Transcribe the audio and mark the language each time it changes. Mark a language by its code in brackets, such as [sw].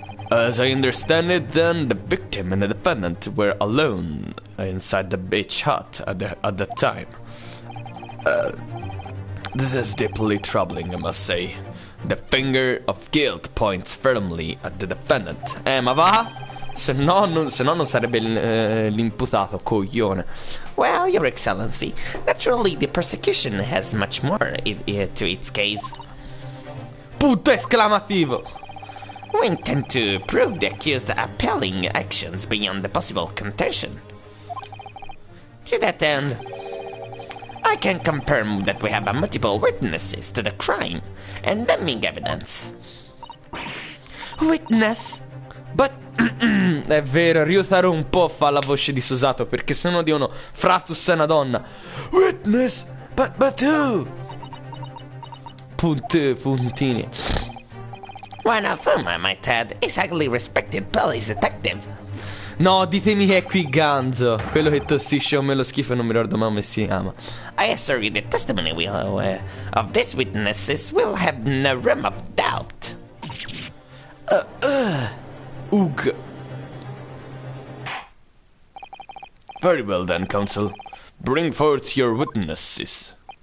[en] As I understand it, then, the victim and the defendant were alone inside the beach hut at that time. This is deeply troubling, I must say. The finger of guilt points firmly at the defendant. [it] Ma va? Se no non sarebbe l'imputato, coglione. [en] Well, Your Excellency, naturally the prosecution has much more to its case. [it] Punto esclamativo. [en] We intend to prove the accused appalling actions beyond the possible contention. To that end, I can confirm that we have multiple witnesses to the crime and damning evidence. Witness? But [it] è vero, Ryutaro un po' fa la voce di Susato, perché se no dicono Fratus è una donna. [en] Witness? But who? [it] Puntini. [en] One of whom, I might add, is highly respected police detective. [it] No, ditemi che è qui Ganzo, quello che tossisce come lo schifo e non mi ricordo mai come si chiama. [en] I assure you the testimony of these witnesses will have no room of doubt. Ugh. Very well then, counsel. Bring forth your witnesses.